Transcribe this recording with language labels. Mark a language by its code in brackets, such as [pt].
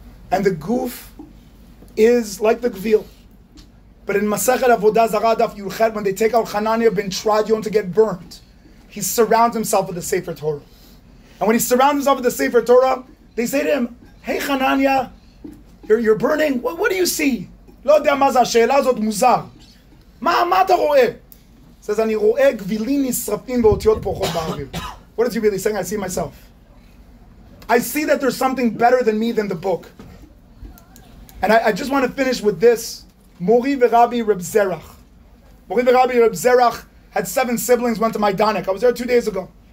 [en] And the Guf is like the Gvil. But in Masechet Avodah Zarah Daf Yulchet, when they take out Hananiah ben Tradion to get burned, he surrounds himself with the Sefer Torah. And when he surrounds himself with the Sefer Torah, they say to him, hey Hananiah, you're burning? What do you see? [he] לא יודע מה זה השאלה הזאת מוזר. מה אתה רואה? says, אני רואה גבילים נשרפים באותיות פורחות באוויר. [en] What is he really saying? I see myself. I see that there's something better than me than the book. And I just want to finish with this. Mori v'Rabbi Reb Zerach. Mori v'Rabbi Reb Zerach had 7 siblings, went to Majdanek. I was there 2 days ago.